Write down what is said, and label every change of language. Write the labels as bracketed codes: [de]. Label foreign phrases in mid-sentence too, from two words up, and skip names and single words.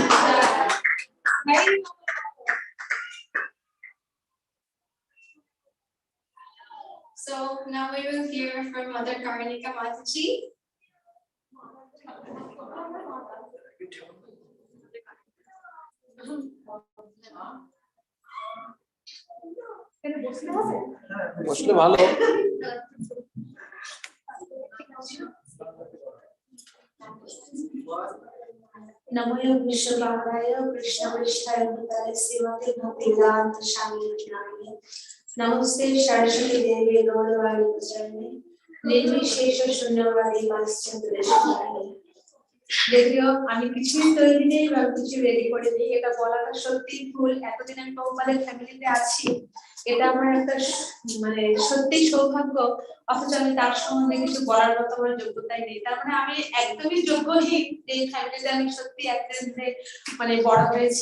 [en] So now we will hear from Mother Karnika Mataji. [bn] Mostly ভালো [sa] नमो विष्णु पादाय कृष्ण पृष्ठाय भूतले श्रीमते भक्ति वेदान्त स्वामी नामि नमस्ते सरस्वती देवी गौरवाणी प्रचारिणे निर्विशेष शून्यवादी पाश्चात्यदेशतारिणे. [bn] যদিও আমি কিছুই তৈরি নেই বা কিছু রেডি করে নেই, এটা বলাটা সত্যি ভুল। এতদিন আমি প্রভুপাদের ফ্যামিলিতে আছি, এটা আমার একটা মানে সত্যি সৌভাগ্য, অথচ আমি তার সম্বন্ধে কিছু বলার মতো আমার যোগ্যতাই নেই। তার মানে আমি একদমই যোগ্যহীন যে ফ্যামিলিতে আমি সত্যি একদিনে মানে বড় হয়েছি।